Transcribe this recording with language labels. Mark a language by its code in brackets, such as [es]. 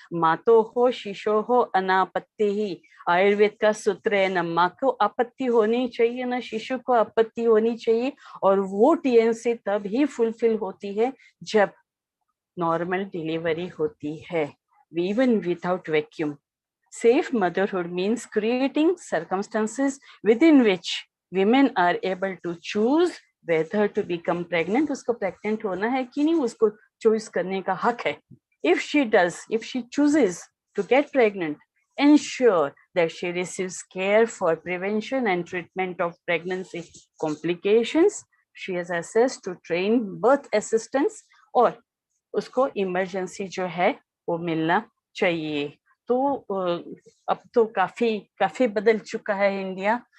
[hi] माँ तो हो, शिशु हो, अनापत्ति ही। आयुर्वेद का सूत्र है, न माँ को आपत्ति होनी चाहिए न शिशु को आपत्ति होनी चाहिए, और वो टीएनसी तब ही फुलफिल होती है जब नॉर्मल डिलीवरी होती है, [en] Even without vacuum. Safe motherhood means creating circumstances within which women are able to choose whether to become pregnant। [hi] उसको pregnant होना है कि नहीं, उसको choice करने का हक है। [en] If she chooses to get pregnant, ensure that she receives care for prevention and treatment of pregnancy complications. She has access to trained birth assistants, [hi] और उसको इमरजेंसी जो है वो मिलना चाहिए। तो अब तो काफी बदल चुका है इंडिया।